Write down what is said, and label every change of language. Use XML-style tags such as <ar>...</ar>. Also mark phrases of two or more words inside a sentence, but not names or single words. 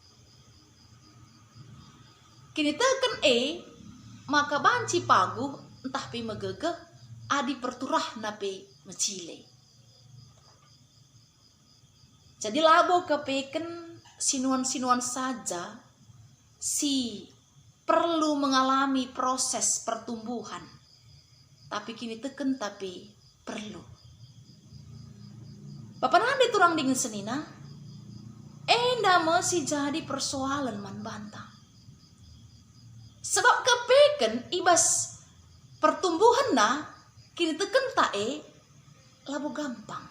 <btx>Kini teken maka banci pagu, entah pi megegeh, adi perturahna pe mecile. Jadi labo kepeken sinuan-sinuan saja si</btx> <id>perlu mengalami proses pertumbuhan,</id> <btx>tapi kini teken tapi perlu. Bapak nande turang dingin senina,</btx> <id>enda masih jadi persoalan</id> <btx>man banta. Sebab kepeken ibas pertumbuhan na kini teken tae labo gampang.</btx>